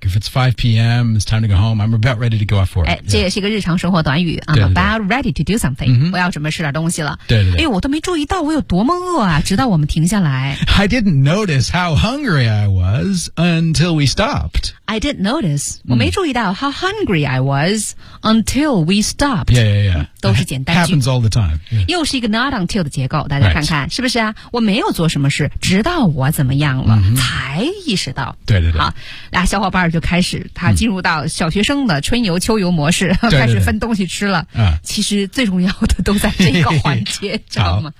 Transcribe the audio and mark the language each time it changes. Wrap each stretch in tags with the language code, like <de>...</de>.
<en>If it's 5 p.m., it's time to go home, I'm about ready to go off work.</en> <zh>这也是一个日常生活短语。</zh> <en>I'm about ready to do something. Mm-hmm.</en> <zh>我要准备吃点东西了。对对对。哎，我都没注意到我有多么饿啊，直到我们停下来。</zh> <en>I didn't notice how hungry I was until we stopped. I didn't notice.、Mm.</en> <zh>我没注意到</zh> <en>how hungry I was until we stopped. Yeah, yeah, yeah.</en> <zh>都是简单句。</zh> <en>Happens all the time.、Yeah.</en> <zh>又是一个</zh> <en>not until</en> <zh>的结构，大家看看、</zh> <en>right.</en> <zh>是不是啊？我没有做什么事，直到我怎么样了、 mm-hmm. 才意识到。对对对。好，俩小伙伴就开始，他进入到小学生的春游秋游模式，对对对，开始分东西吃了。其实最重要要的都在这个环节，知道吗？</zh>